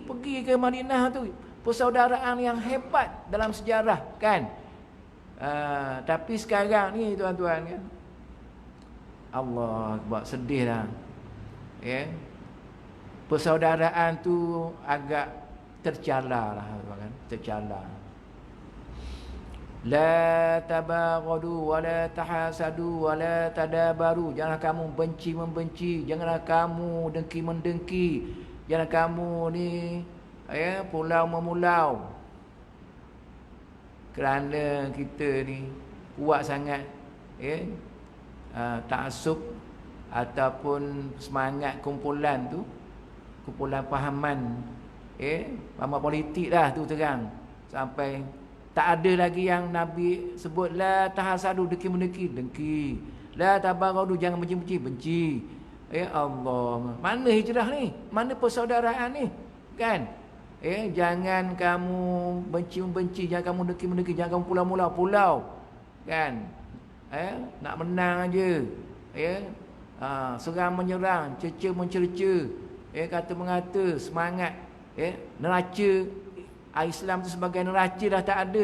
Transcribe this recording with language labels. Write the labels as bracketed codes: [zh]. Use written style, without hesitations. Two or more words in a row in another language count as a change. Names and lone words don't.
[ms] Pergi ke Madinah tu, persaudaraan yang hebat dalam sejarah kan. Tapi sekarang ni tuan-tuan kan, [ar] الله أكبر, [ms] sedih lah. Persaudaraan tu agak tercela lah kan, tercela. [ar] لا تباغضوا ولا تحاسدوا ولا تدابروا. [ms] Janganlah kamu benci-membenci, janganlah kamu dengki-mendengki, janganlah kamu ni pulau-memulau. Kerana kita ni kuat sangat ta'assub ataupun semangat kumpulan tu, kumpulan pahaman pahaman politik lah tu terang, sampai tak ada lagi yang Nabi sebut [ar] لا تحاسدوا, [ms] dengki, [ar] لا تباغضوا, [ms] jangan benci-benci, benci. Allah, mana hijrah ni, mana persaudaraan ni kan. Jangan kamu benci-benci, jangan kamu dengki, jangan kamu pulau kan. Nak menang aja, serang menyerang, cerca mencerca, kata mengata, semangat, neraca Islam tu sebagai neraca dah tak ada.